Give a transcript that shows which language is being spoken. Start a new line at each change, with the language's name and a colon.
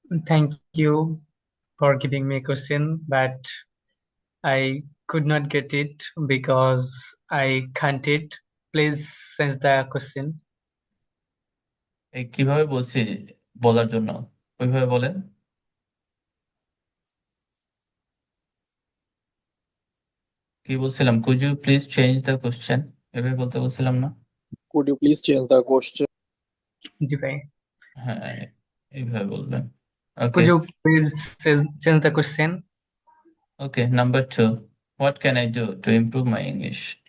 English: thank you for giving me a question, but I could not get it because I can't it. Please change the question.
Bangla: এই কিভাবে বলছি বলার জন্য, ওইভাবে বলেন। কি বলছিলাম,
English: could you please change the question,
Bangla: এভাবে বলতে বলছিলাম না?
English: Could you please change the question?
Bangla: জি ভাই। হ্যাঁ, এইভাবে বলবেন। ওকে
English: Could you please change the question? Okay, number 2, what can I do to improve my English?